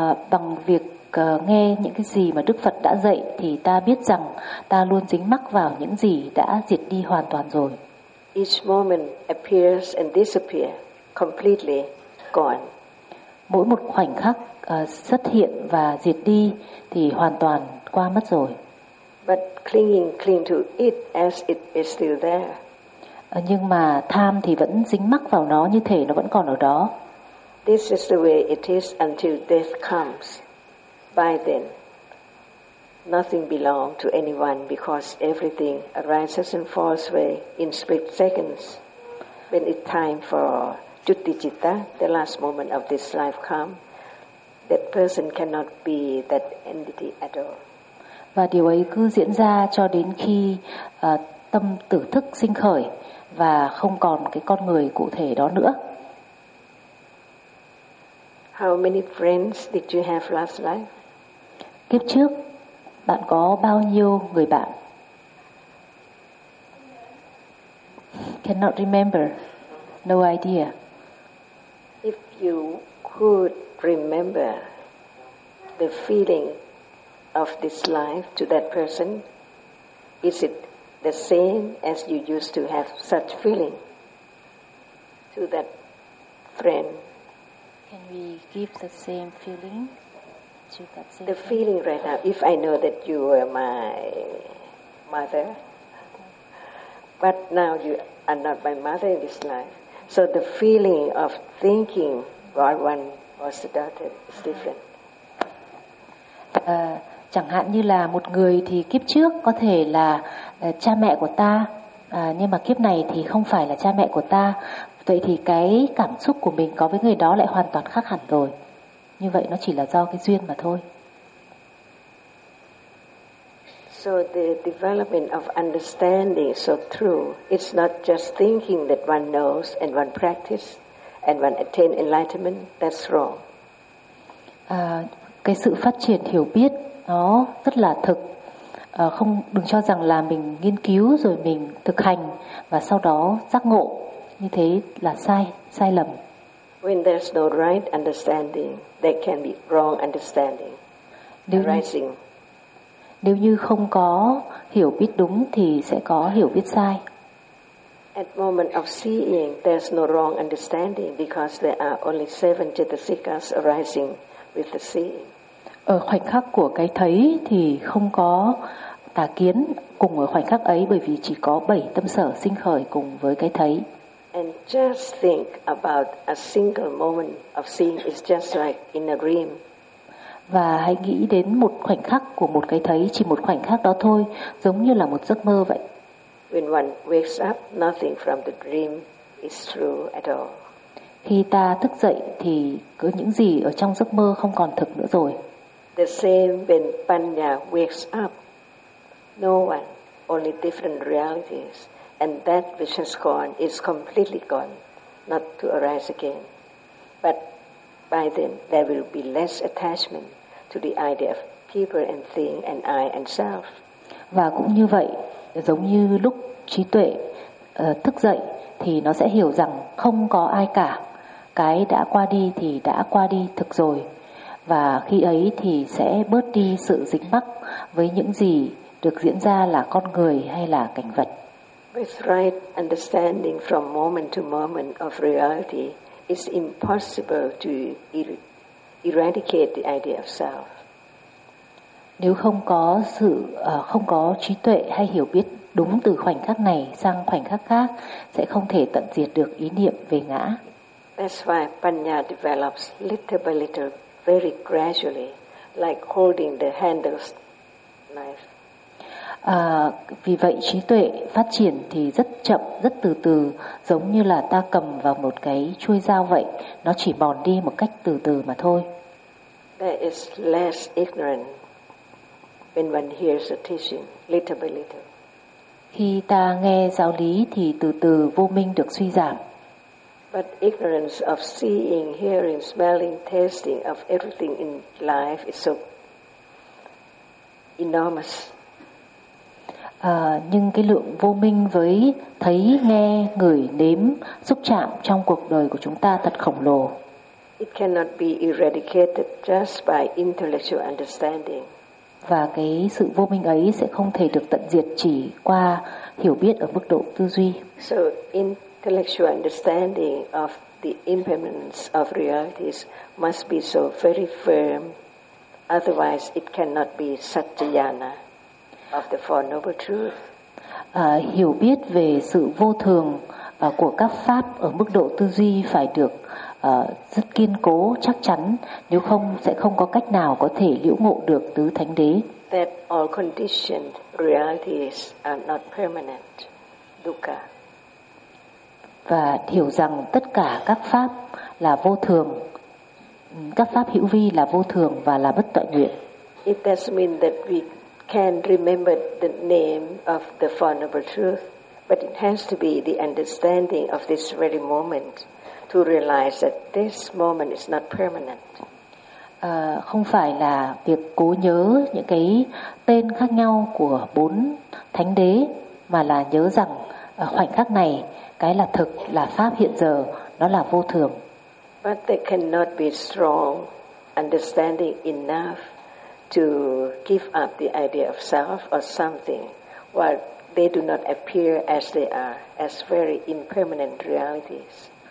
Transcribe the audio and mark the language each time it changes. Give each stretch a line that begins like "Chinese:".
Vietnamese: Bằng việc nghe những cái gì mà Đức Phật đã dạy thì ta biết rằng ta luôn dính mắc vào những gì đã diệt đi hoàn toàn rồi.
English: Each moment appears and disappears, completely gone.
Vietnamese: Mỗi một khoảnh khắc xuất hiện và diệt đi thì hoàn toàn qua mất rồi.
English: But clinging to it as it is still there.
Vietnamese: Nhưng mà tham thì vẫn dính mắc vào nó như thể nó vẫn còn ở đó.
English: This is the way it is until death comes. By then, nothing belongs to anyone because everything arises and falls away in split seconds. When it's time for cuttijitta, the last moment of this life comes, that person cannot be that entity at all.
Vietnamese: Và điều ấy cứ diễn ra cho đến khi tâm tử thức sinh khởi và không còn cái con người cụ thể đó nữa.
English: How many friends did you have last life?
Vietnamese: Kiếp trước bạn có bao nhiêu người bạn?
English: Cannot remember. No idea. If you could remember the feeling of this life to that person, is it the same as you used to have such feeling to that friend? Can we give the same feeling? The feeling right now, if I know that you were my mother, but now you are not my mother in this life, so the feeling of thinking God one was the daughter is different.
Vietnamese: Chẳng hạn như là một người thì kiếp trước có thể là cha mẹ của ta, nhưng mà kiếp này thì không phải là cha mẹ của ta, vậy thì cái cảm xúc của mình có với người đó lại hoàn toàn khác hẳn rồi. Như vậy nó chỉ là do cái duyên mà thôi.
English: So the development of understanding is so true. It's not just thinking that one knows and one practice and one attain enlightenment. That's wrong.
Vietnamese: Cái sự phát triển hiểu biết nó rất là thực. Không đừng cho rằng là mình nghiên cứu rồi mình thực hành và sau đó giác ngộ, như thế là sai lầm.
English: When there's no right understanding, there can be wrong understanding arising.
Vietnamese: Nếu như không có hiểu biết đúng thì sẽ có hiểu biết sai.
English: At moment of seeing, there's no wrong understanding because there are only 7 cetasikas arising with the seeing.
Vietnamese: Ở khoảnh khắc của cái thấy thì không có tà kiến cùng ở khoảnh khắc ấy bởi vì chỉ có 7 tâm sở sinh khởi cùng với cái thấy.
English: And just think about a single moment of seeing is just like in a dream.
Vietnamese: Và hãy nghĩ đến một khoảnh khắc của một cái thấy, chỉ một khoảnh khắc đó thôi, giống như là một giấc mơ vậy.
English: When one wakes up, nothing from the dream is true at all.
Vietnamese: Khi ta thức dậy thì cứ những gì ở trong giấc mơ không còn thực nữa rồi.
English: The same when Panya wakes up, no one, only different realities. And that which has gone is completely gone, not to arise again. But by then, there will be less attachment to the idea of people and thing and I and self.
Vietnamese: Và cũng như vậy, giống như lúc trí tuệ thức dậy, thì nó sẽ hiểu rằng không có ai cả. Cái đã qua đi thì đã qua đi thực rồi. Và khi ấy thì sẽ bớt đi sự dính mắc với những gì được diễn ra là con người hay là cảnh vật.
English: With right understanding from moment to moment of reality, it's impossible to eradicate the idea of self.
Vietnamese: Nếu không có sự không có trí tuệ hay hiểu biết đúng từ khoảnh khắc này sang khoảnh khắc khác sẽ không thể tận diệt được ý niệm về ngã.
English: That's why panya develops little by little, very gradually, like holding the handle knife.
Vietnamese: Vì vậy trí tuệ phát triển thì rất chậm, rất từ từ, giống như là ta cầm vào một cái chuôi dao vậy, nó chỉ mòn đi một cách từ từ mà thôi.
English: There is less ignorant when one hears the teaching little by little.
Vietnamese: Khi ta nghe giáo lý thì từ từ vô minh được suy giảm.
English: But ignorance of seeing, hearing, smelling, tasting of everything in life is so enormous.
Vietnamese: Nhưng cái lượng vô minh với thấy, nghe, ngửi, nếm, xúc chạm trong cuộc đời của chúng ta thật khổng lồ.
English: It cannot be eradicated just by intellectual understanding.
Vietnamese: Và cái sự vô minh ấy sẽ không thể được tận diệt chỉ qua hiểu biết ở mức độ tư duy.
English: So intellectual understanding of the impermanence of realities must be so very firm, otherwise it cannot be satyana of the Four Noble Truths.
Vietnamese: Hiểu biết về sự vô thường của các pháp ở mức độ tư duy phải được rất kiên cố, chắc chắn, nếu không sẽ không có cách nào có thể liễu ngộ được tứ thánh đế.
English: That all conditioned realities are not permanent, dukkha.
Vietnamese: Và hiểu rằng tất cả các pháp là vô thường, các pháp hữu vi là vô thường và là bất tội nguyện.
English: It does mean that we can remember the name of the Four Noble Truths, but it has to be the understanding of this very moment to realize that this moment is not permanent.
Vietnamese: Không phải là việc cố nhớ những cái tên khác nhau của bốn thánh đế, mà là nhớ rằng khoảnh khắc này, cái là thực, là pháp hiện giờ, nó là vô thường.
English: But there cannot be strong understanding enough to give up the idea of self or something while they do not appear as they are, as very impermanent realities.